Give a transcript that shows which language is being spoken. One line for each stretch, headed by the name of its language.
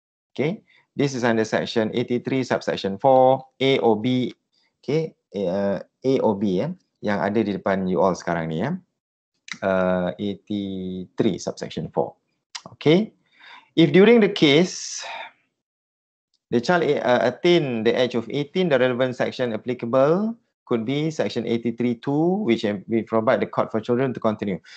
English: Okay, this is under section 83 subsection 4 A or B.
Malay: Okay, A or B, yang ada di depan you all sekarang ni, ya.
English: 83 subsection 4. Okay. If during the case the child attain the age of 18, the relevant section applicable could be section 83(2), which we provide the court for children to continue.